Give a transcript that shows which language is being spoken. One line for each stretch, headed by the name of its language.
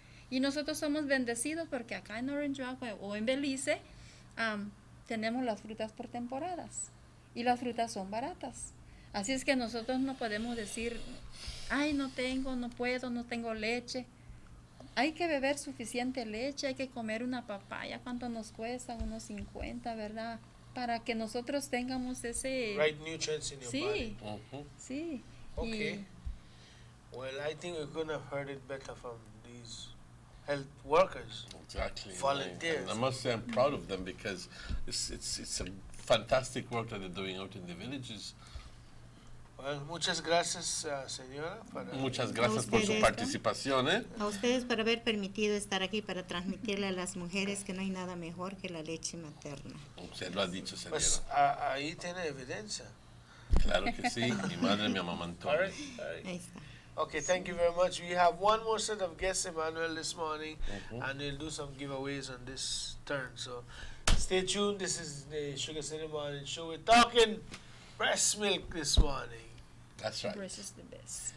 Spanish: Y nosotros somos bendecidos porque acá en Orange Rock o en Belice tenemos las frutas por temporadas y las frutas son baratas. Así es que nosotros no podemos decir, ay, no puedo, no tengo leche. Hay que beber suficiente leche, hay que comer una papaya. ¿Cuánto nos cuesta? Unos 50, ¿verdad? Para que nosotros tengamos ese...
English: Right nutrients in your body.
Spanish: Sí.
English: Okay. Well, I think we're going to have heard it better from these health workers. Exactly. Volunteers. And I must say I'm proud of them because it's a fantastic work that they're doing out in the villages.
Spanish: Well, muchas gracias, señora. Muchas gracias por su participación. A ustedes por haber permitido estar aquí para transmitirle a las mujeres que no hay nada mejor que la leche materna. Usted lo ha dicho, señora. Pues ahí tiene evidencia. Claro que sí, mi madre me amamantó.
English: All right.
Spanish: Ahí está.
English: Okay, thank you very much. We have one more set of guests, Emmanuel, this morning, and we'll do some giveaways on this turn. So stay tuned. This is the Sugar City Morning Show. We're talking breast milk this morning. That's right. Breast is the best.